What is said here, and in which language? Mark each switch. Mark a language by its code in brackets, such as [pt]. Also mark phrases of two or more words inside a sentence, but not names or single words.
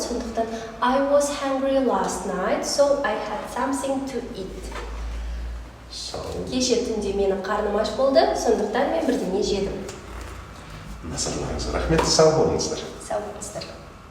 [en] Сондықтан I was hungry last night, so I had something to eat. [kk] Кеше түнде менің қарным аш болды, сондықтан мен бірдеңе жедім. Назарларыңызға рахмет, сау болыңыздар. Сау болыңыздар.